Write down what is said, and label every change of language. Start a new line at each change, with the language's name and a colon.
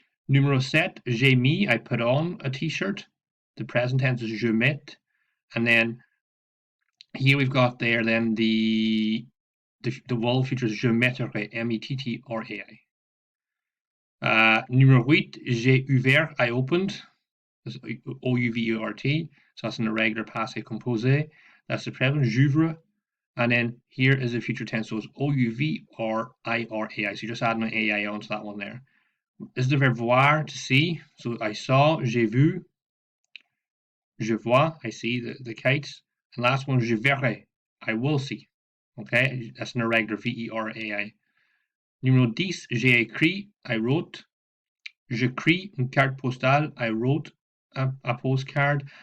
French: Numéro 7, j'ai mis,
English: I put on a t-shirt. The present tense is
French: je mets.
English: And then here we've got there then the will future is
French: je mettrai,
English: M-E-T-T-R-A-I.
French: Numéro 8, j'ai ouvert,
English: I opened. That's O-U-V-E-R-T. So that's an irregular passé composé. That's the present,
French: j'ouvre.
English: And then here is the future tense, so it's O-U-V-R-I-R-A-I. So you're just adding an A-I onto that one there. This is the verb voir, to see. So I saw,
French: j'ai vu. Je vois,
English: I see the kites. And last one,
French: je verrai,
English: I will see. Okay, that's an irregular, V-E-R-A-I.
French: Numéro 10, j'ai écrit,
English: I wrote.
French: J'écris une carte postale,
English: I wrote a postcard.